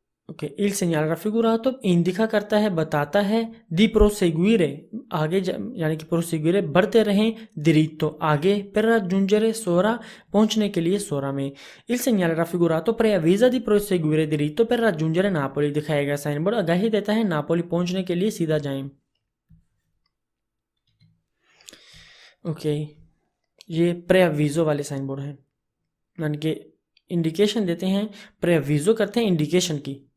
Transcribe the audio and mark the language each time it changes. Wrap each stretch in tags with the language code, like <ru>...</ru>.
<hi>Okay,</hi> <it>il segnale raffigurato indica</it> <hi>करता है, बताता है,</hi> <it>di proseguire</it> <hi>आगे यानी कि</hi> <it>proseguire</it> <hi>बढ़ते रहें,</hi> <it>diritto</it> <hi>आगे,</hi> <it>per raggiungere</it> <hi>सोरा पहुंचने के लिए सोरा में।</hi> <it>il segnale raffigurato preavvisa di proseguire diritto per raggiungere Napoli।</it> <hi>दिखाया गया साइन बोर्ड आगाही देता है नापोली पहुंचने के लिए सीधा जाएं। ओके, ये प्रेविजो वाले साइन बोर्ड हैं, यानी कि इंडिकेशन देते हैं, प्रेविजो करते हैं इंडिकेशन की।</hi>